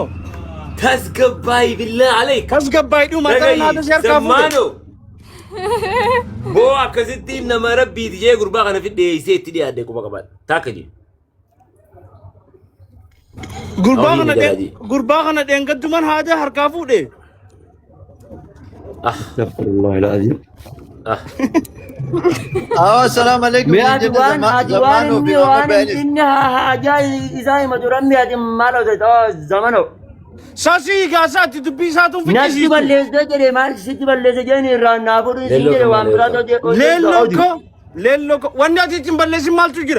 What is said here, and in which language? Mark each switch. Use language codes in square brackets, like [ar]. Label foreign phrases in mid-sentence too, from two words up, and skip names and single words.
[om] tasgabbaay billaa aleek Tasgabbaay dhuma tara naata si harkaa fuudhe. zamano boo akkasitti nama rabbiiti jee gurbaa kana fidheeysee itti dhiyaadde quba qabaadha taakka jee Gurbaa kana dheengadduman haadha harkaa fuudhe. [ar] أستغفر الله العظيم السلام عليكم. [om] me ati waan inni haajaa isaa himatu rammi ati maal hojjeta zamano Saasii gaasaatti dubbii isaatuun natti fichisiistu. balleessite jedhe maal sitti balleesse jeeni irraan naa fudhu isin jedhe waan biraa Leelloo ko wanni ati ittiin balleessin maaltu jira?